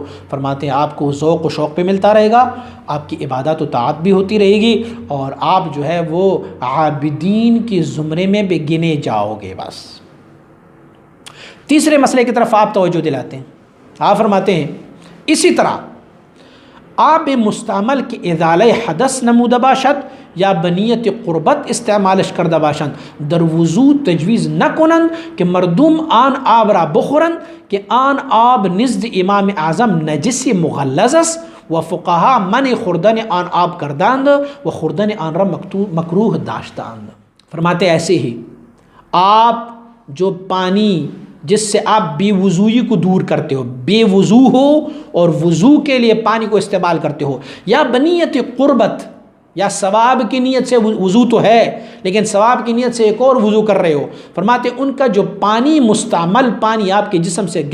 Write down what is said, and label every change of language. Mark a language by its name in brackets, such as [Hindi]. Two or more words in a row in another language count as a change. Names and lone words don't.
[Urdu] فرماتے ہیں آپ کو ذوق و شوق بھی ملتا رہے گا، آپ کی عبادات و طاعت بھی ہوتی رہے گی، اور آپ جو ہے وہ عابدین کے زمرے میں بھی گنے جاؤ گے۔ بس تیسرے مسئلے کی طرف آپ توجہ دلاتے ہیں، آپ فرماتے ہیں [Persian] اسی طرح آب مستعمل کے ازالہ حدث نمودہ باشد یا بنیت قربت استعمالش کردہ باشند در وضو تجویز نہ کنند کہ مردم آن آب را بخورند کہ آن آب نزد امام اعظم نجس مغلظ است و فقہا من خوردن آن آب کردند و خوردن آن را مکروہ داشتند۔ [Urdu] فرماتے ایسے ہی آپ جو پانی جس سے آپ بے وضوئی کو دور کرتے ہو، بے وضو ہو اور وضو کے لیے پانی کو استعمال کرتے ہو، یا بنیت قربت یا ثواب کی نیت سے وضو تو ہے لیکن ثواب کی نیت سے ایک اور وضو کر رہے ہو، فرماتے ان کا جو پانی مستعمل پانی آپ کے جسم سے